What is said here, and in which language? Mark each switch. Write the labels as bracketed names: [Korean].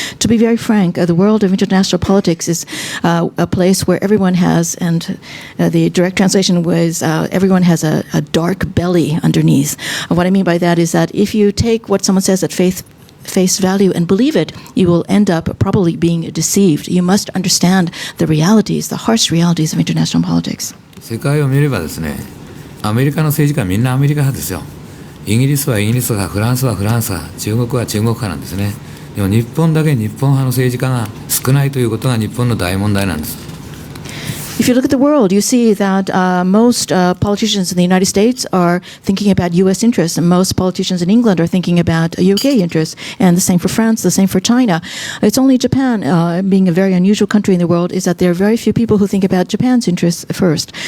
[English] To be very frank, the world of international politics is a place where everyone has, and the direct translation was everyone has a dark belly underneath. What I mean by that is that if you take what someone says at face value and believe it, you will end up probably being deceived. You must understand the realities, the harsh realities of international politics. [Japanese] 世界を見ればですね、アメリカの政治家はみんなアメリカ派ですよ。イギリスはイギリス派、フランスはフランス派、中国は中国派なんですね。でも日本だけ日本派の政治家が少ないということが日本の大問題なんです。 [English] If you look at the world, you see that most politicians in the United States are thinking about U.S. interests, and most politicians in England are thinking about UK interests, and the same for France, the same for China. It's only Japan, being a very unusual country in the world, is that there are very few people who think about Japan's interests first.